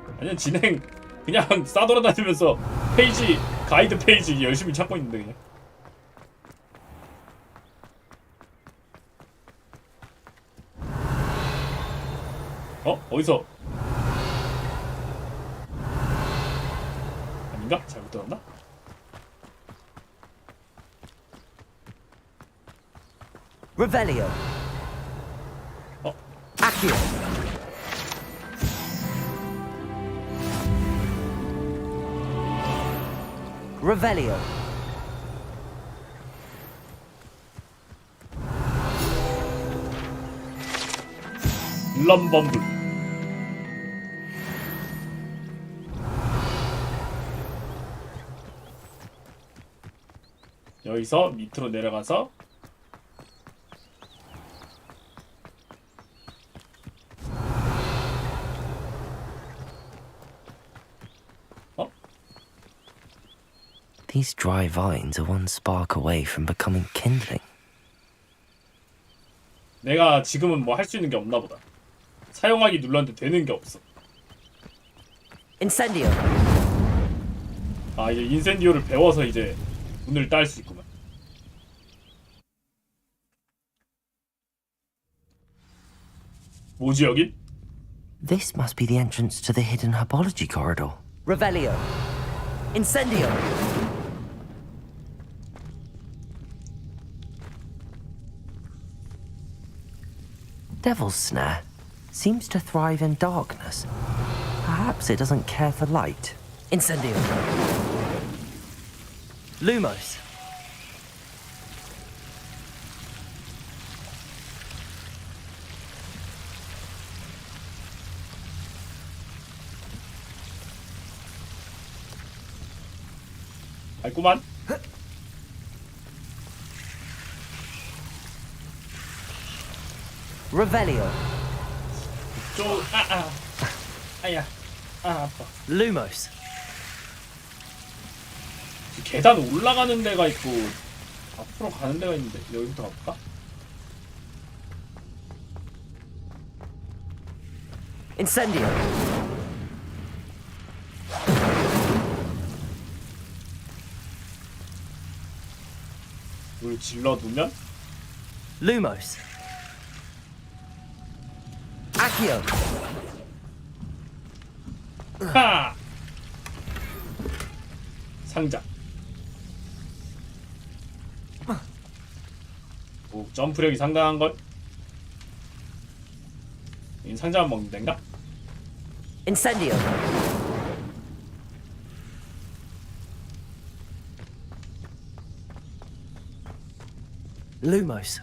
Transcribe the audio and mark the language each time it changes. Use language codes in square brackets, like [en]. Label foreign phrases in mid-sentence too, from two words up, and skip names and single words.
[ko] 아니요, 진행 그냥 싸돌아다니면서 페이지 가이드 페이지 열심히 찾고 있는데 그냥. 어디서? 아닌가? 잘못 들었나? Revelio. Accio. Revelio. 럼범블. 여기서 밑으로 내려가서 [en] These dry vines are one spark away from becoming kindling. [ko] 내가 지금은 뭐 할 수 있는 게 없나 보다. 사용하기 눌렀는데 되는 게 없어. Incendio. 아, 이제 인센디오를 배워서 이제 문을 딸 수 있구만. 뭐지 여긴? [en] This must be the entrance to the hidden herbology corridor. [ko] Revelio. Incendio. [en] Devil's Snare seems to thrive in darkness. Perhaps it doesn't care for light. [ko] Incendio. Lumos. 알구만. Revelio. 아야. 아파. Lumos. 계단 올라가는 데가 있고 앞으로 가는 데가 있는데 여기부터 가볼까? Incendio. 물 질러두면? Lumos. Accio. 하! 상자. 오, 점프력이 상당한걸? 이 상자만 먹는 데인가? Incendio. Lumos.